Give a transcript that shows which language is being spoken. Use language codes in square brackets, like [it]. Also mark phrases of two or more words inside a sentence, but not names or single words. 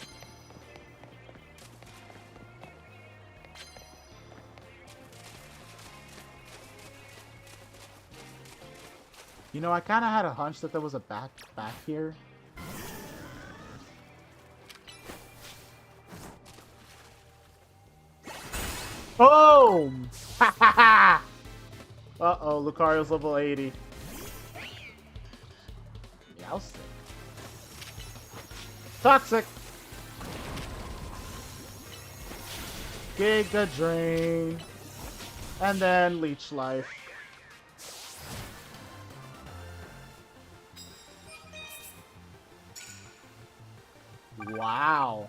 [en] You know, I kind of had a hunch that there was a back here. Boom! Ha ha ha! Uh-oh, Lucario's level 80. Youstic. Toxic! Giga Drain. And then Leech Life. Wow.